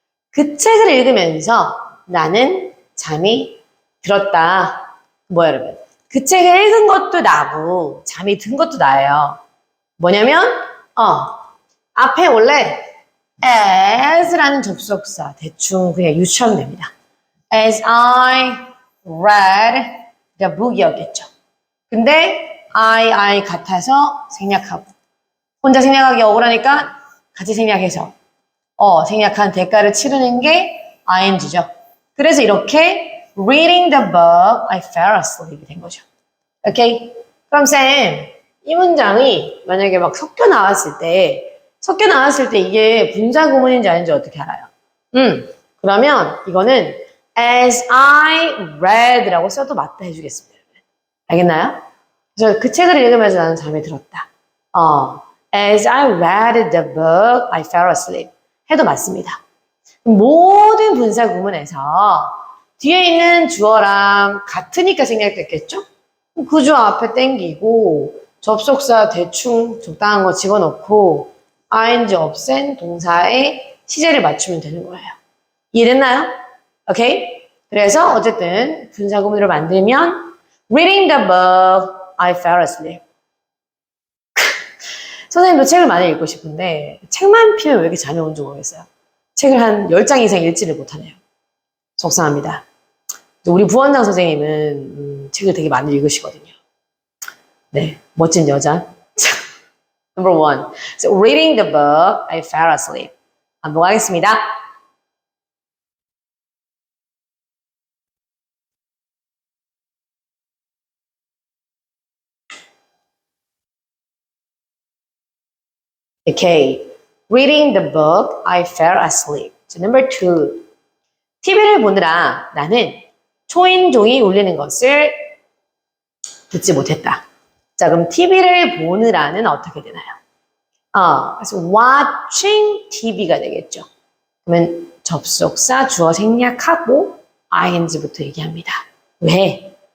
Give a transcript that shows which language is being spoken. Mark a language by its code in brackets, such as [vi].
[ko] 그 책을 읽으면서 나는 잠이 들었다. 뭐야 여러분? 그 책을 읽은 것도 나고 잠이 든 것도 나예요. 뭐냐면 앞에 원래 as라는 접속사 대충 그냥 유추하면 됩니다. [en] As I read the book이었겠죠. [ko] 근데 I 같아서 생략하고 혼자 생략하기 억울하니까 같이 생략해서 생략한 대가를 치르는 게 ing죠. 그래서 이렇게 [en] Reading the book, I fell asleep [ko] 된 거죠. 오케이? 그럼 쌤, 이 문장이 만약에 막 섞여 나왔을 때 이게 분사 구문인지 아닌지 어떻게 알아요? 그러면 이거는 [en] as I read [ko] 라고 써도 맞다 해주겠습니다. 알겠나요? 그래서 그 책을 읽으면서 나는 잠이 들었다. [en] As I read the book, I fell asleep [ko] 해도 맞습니다. 모든 분사 구문에서 뒤에 있는 주어랑 같으니까 생략됐겠죠? 그 주어 앞에 땡기고 접속사 대충 적당한 거 집어넣고 ing 없앤 동사에 시제를 맞추면 되는 거예요. 이해됐나요? 오케이? 그래서 어쨌든 분사구문으로 만들면 [en] Reading the book, I fell asleep. [ko] 선생님도 책을 많이 읽고 싶은데 책만 피면 왜 이렇게 잠이 오는지 모르겠어요. 책을 한 10장 이상 읽지를 못하네요. 속상합니다. 우리 부원장 선생님은 책을 되게 많이 읽으시거든요. 네, 멋진 여자. [en] Number one. So, reading the book, I fell asleep. [ko] 반복하겠습니다. [en] Okay. Reading the book, I fell asleep. So, number two. [ko] TV를 보느라 나는 초인종이 울리는 것을 듣지 못했다. 자, 그럼 TV를 보느라는 어떻게 되나요? 그래서 [en] watching TV [ko] 가 되겠죠. 그러면 접속사 주어 생략하고 ing부터 얘기합니다. 왜?